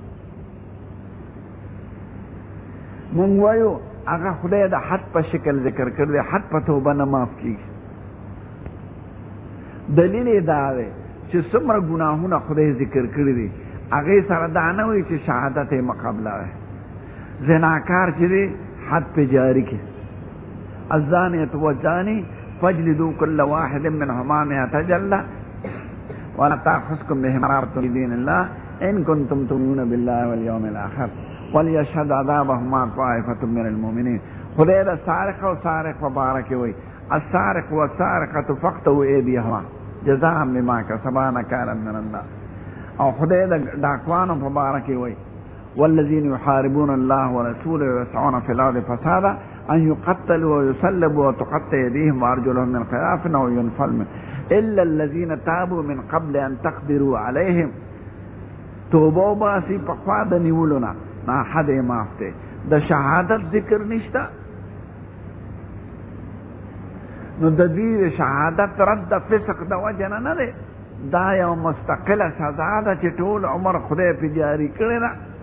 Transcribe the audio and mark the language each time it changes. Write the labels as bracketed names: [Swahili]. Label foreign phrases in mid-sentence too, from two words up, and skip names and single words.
[Pashto] مونږ وایو هغه خدای د حد په شکل ذکر کړی دی، حد په توبه نه معاف کېږي. دلیل یې دا دی چې څومره ګناهونه خدای ذکر کړي دي هغې سره دا نه وایي چې شهادت یې مقبله دی. زناکار چې دی حد پې جاري کړي، [Arabic] الزانیة والزانی فاجلدوا كل واحد منهما 100 جلدة ولا تأخذكم بهما رأفة في دين الله إن كنتم تؤمنون بالله واليوم الآخر وليشهد عذابهما طائفة من المؤمنين. [Pashto] خدای د سارق او سارق مبارک وي، [Arabic] السارق والسارقة فاقطعوا أيديهما جزاء بما كسبا نكالا من الله. [Pashto] او خدای د ډاکوانو مبارک وي، [Arabic] والذين يحاربون الله ورسوله ويسعون في الأرض فسادا أن يقتلوا ويسلبوا وتقطع يديهم وأرجلهم من خلاف أو ينفوا إلا الذين تابوا من قبل أن تقدروا عليهم. [Pashto] توبه باسي پخوا د نیولو نه نا حد یې معاف دی. د شهادت ذکر نشته، نو د دې شهادت رد فسق د وجه نه دی. دا یو مستقله سزا ده چې ټول عمر خدای پې جاري کړې ده.